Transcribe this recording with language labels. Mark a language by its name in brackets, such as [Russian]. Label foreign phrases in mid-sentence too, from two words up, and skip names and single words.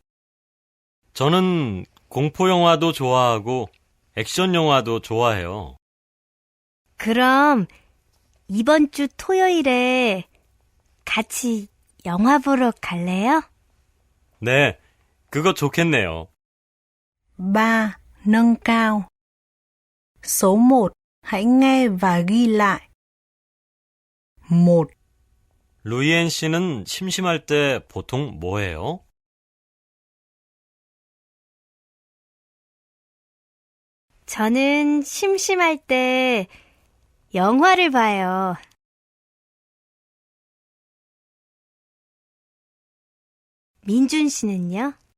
[Korean] 저는 공포 영화도 좋아하고 액션 영화도 좋아해요. 그럼 이번 주 토요일에 같이 영화 보러 갈래요? 네, 그거 좋겠네요. 3. [Vietnamese] Nâng cao. Số 1. Hãy nghe và ghi lại. 1, [Korean] 루이엔 씨는 심심할 때 보통 뭐 해요? 저는 심심할 때 영화를 봐요. 민준 씨는요?